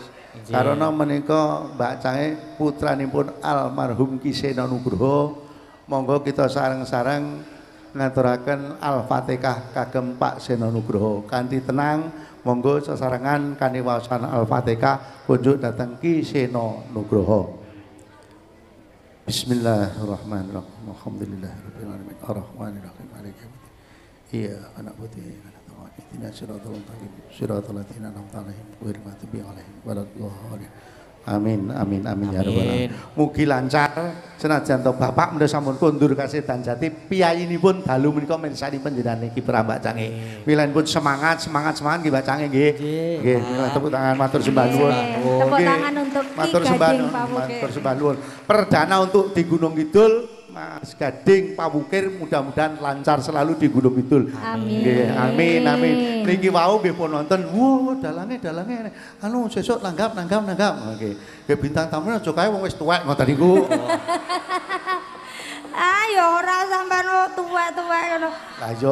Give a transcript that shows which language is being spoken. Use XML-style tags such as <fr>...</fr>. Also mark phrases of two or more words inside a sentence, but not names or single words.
<jv>Karena menika Mbak Cange putranipun almarhum Ki Sena Nugroho. Monggo kita sareng-sareng ngaturaken Al-Fatihah kagem Pak Sena Nugroho. Kanthi tenang monggo sesarengan kanthi waosan Al-Fatihah kunjuk dhateng Ki Sena Nugroho.</jv> <ar>بسم الله الرحمن الرحيم. الحمد لله رب العالمين. الرحمن الرحيم. مالك يوم الدين. إياك نعبد وإياك نستعين. اهدنا الصراط المستقيم. صراط الذين أنعمت عليهم غير المغضوب عليهم ولا الضالين. آمين آمين آمين يا رب العالمين.</ar> <jv>Mugi lancar senajan to Bapak menika sampun kondur kasedan jati piyayinipun dalu menika mirsani panjenengan iki Mbak Cange. Milanipun semangat nggih Mbak Cange nggih. Nggih,</jv> <id>tepuk tangan</id> <jv>matur sembah nuwun.</jv> <id>Tepuk tangan untuk Ki Gading Pawukir.</id> <jv>Matur sembah nuwun.</jv> <id>Perdana untuk di Gunung Kidul Mas Gading Pawukir mudah-mudahan lancar selalu di Gunung Kidul. Amin.</id> <jv>Nggih, amin amin. Niki wau nggih pun nonton. Wo, dalange anu sesuk nanggap. Nggih. Nggih bintang tamu aja kae wong wis tuwek ngoten niku. Ya ora sampean tuwek-tuwek ngono. Lah iya.</jv>